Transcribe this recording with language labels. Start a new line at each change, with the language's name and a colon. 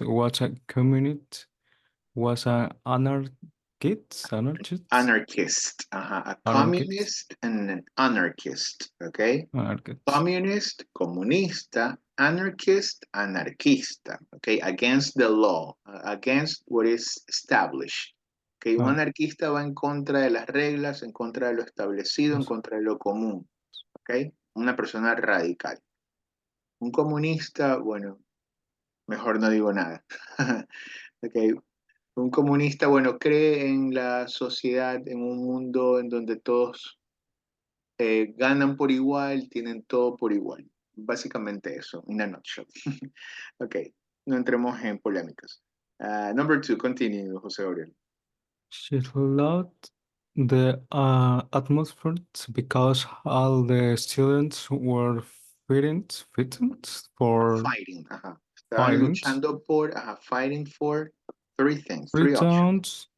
English: Was a communist. Was an anarchist. Anarchist. A communist and an anarchist. Okay. Communist, comunista, anarchist, anarquista. Okay. Against the law. Against what is established. Okay.
Spanish: Un anarquista va en contra de las reglas, en contra de lo establecido, en contra de lo común. Okay. Una persona radical. Un comunista, bueno, mejor no digo nada. Okay. Un comunista, bueno, cree en la sociedad, en un mundo en donde todos ganan por igual, tienen todo por igual. Básicamente eso,
English: in a nutshell.
Spanish: Ok, no entremos en polémicas.
English: Number 2, continue, José Gabriel. She loved the atmosphere because all the students were fighting for Fighting,
Spanish: Estaban luchando por,
English: fighting for three things, three options.